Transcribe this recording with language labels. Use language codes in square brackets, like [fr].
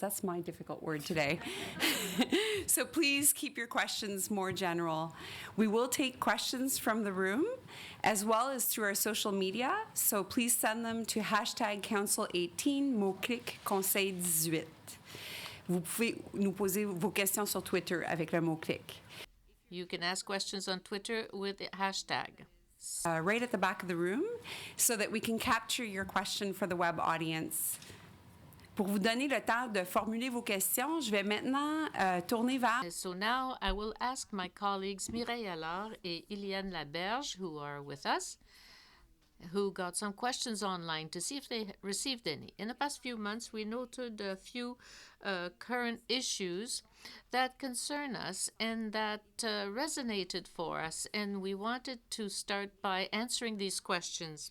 [en] That's my difficult word today. So please keep your questions more general. We will take questions from the room as well as through our social media, so please send them to #Council18, [fr] mot-clic Conseil18. Vous pouvez nous poser vos questions sur Twitter avec le mot-clic. [en] You can ask questions on Twitter with the hashtag. Right at the back of the room so that we can capture your question for the web audience. [fr] Pour vous donner le temps de formuler vos questions, je vais maintenant tourner vers... [en] So now I will ask my colleagues Mireille Allard et Iliane Laberge, who are with us, who got some questions online to see if they received any. In the past few months, we noted a few current issues that concern us and that resonated for us, and we wanted to start by answering these questions.